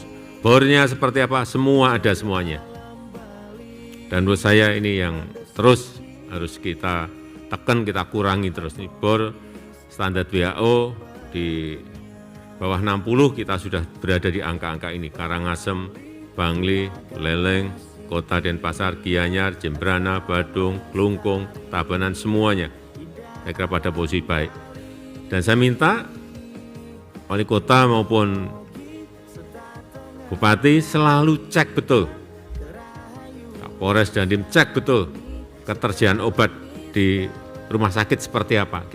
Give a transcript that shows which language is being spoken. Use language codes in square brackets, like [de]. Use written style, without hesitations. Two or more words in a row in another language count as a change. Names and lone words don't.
[id] Bornya seperti apa, semua ada semuanya. Dan menurut saya ini yang terus harus kita tekan, kita kurangi terus. Ini bor standar WHO di bawah 60 kita sudah berada di angka-angka ini. Karangasem, Bangli, Leleng, Kota Denpasar, Gianyar, Jembrana, Badung, Klungkung, Tabanan, semuanya saya kira pada posisi baik. Dan saya minta wali kota maupun bupati selalu cek betul, Kapolres dan Dandim cek betul ketersediaan obat di rumah sakit seperti apa.